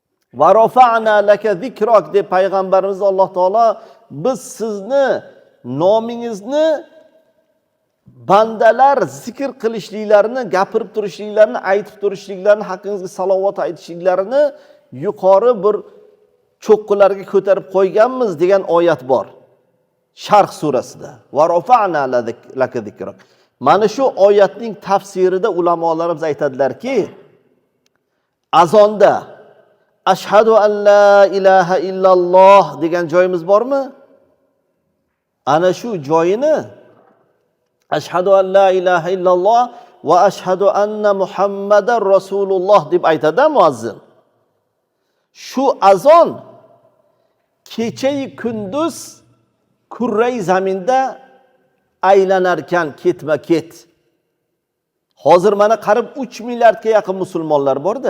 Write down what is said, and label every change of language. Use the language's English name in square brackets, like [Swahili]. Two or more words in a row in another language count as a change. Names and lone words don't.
[Arabic] ورفعنا لك ذكرك [Uzbek] deb payg'ambarimiz Alloh taolo biz sizni nomingizni bandalar zikr qilishliklarini, gapirib turishliklarini, aytib turishliklarini, haqqingizga salovat aytishliklarini yuqori bir cho'qqilarga ko'tarib qo'yganmiz degan oyat bor. Sharh surasida. [Arabic] ورفعنا لك ذكرك. [Uzbek] Mana shu oyatning tafsirida ulamolarimiz aytadilarki, azonda [Arabic] أشهد أن لا إله إلا الله [Uzbek] degan joyimiz bormi? Ana shu joyini [Arabic] أشهد أن لا إله إلا الله وأشهد أن محمدا رسول الله [Uzbek] deb aytadi muazzin. Shu azon kecha-yu kunduz kurrai zaminda aylanarkan ketma-ket. Hozir mana qarib 3 milliardga yaqin musulmonlar bor-da.